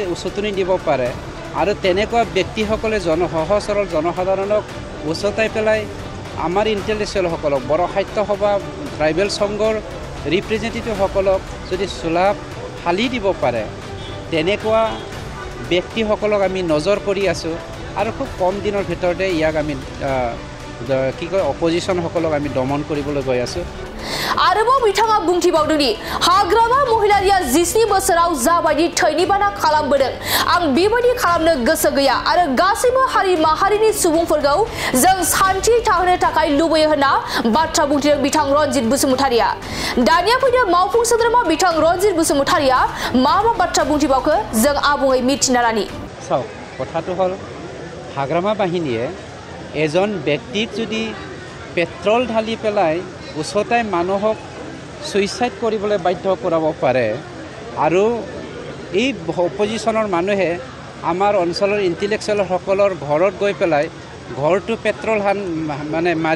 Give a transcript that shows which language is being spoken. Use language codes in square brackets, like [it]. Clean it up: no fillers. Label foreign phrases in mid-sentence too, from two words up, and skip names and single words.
[as] উচতনি দিব পাৰে আৰু তেনেকুৱা ব্যক্তিসকলে সহজ সৰল জনসাধাৰণক উচতাই পেলাই আমাৰ ইন্টেলেকচুৱেল সকলক বড় সাহিত্য সভা ট্ৰাইবেল সংঘৰ ৰিপ্ৰেজেন্টেটিভ সকলক যদি চুলাপ ফালি দিব পাৰে তেনেকুৱা ব্যক্তিসকলক আমি নজৰ কৰি আছো আৰু খুব কম দিনৰ ভিতৰতে ইয়াক আমি কি কয় অপজিশন সকলক আমি দমন কৰিবলৈ গৈ আছো [brx] आरोबाव बिथाङा बुंथिबावदों दि हाग्रामा महिलारिया 17 बोसोराव जाबायदि थैनि बाना खालामबोदों आं बेबायदि खालामनो गोसो गैया आरो गासैबो हारि माहारिनि सुबुंफोरखौ जों सान्थि थाहोनो थाखाय लुबैयो होनना बाथ्रा बुंथिदों बिथां रनजित बसुमतारिया दानिया फैदों मावफुं सोद्रोमा बिथां रनजित बसुमतारिया मा बाथ्रा बुंथिबावखो जों आबुङै मिथिना लानि [as] চাওক কথাটো হল হাগ্ৰামা বাহিনীয়ে এজন ব্যক্তিক যদি পেট্ৰল ঢালি পেলাই উচতাই মানুহক সুইসাইড কৰিবলৈ বাধ্য কৰাব পাৰে আৰু এই অপজিশনৰ মানুহে আমাৰ অঞ্চলৰ ইন্টেলেকচুৱেল সকলৰ ঘৰত গৈ পেলাই ঘৰটো পেট্ৰল মানে মাৰি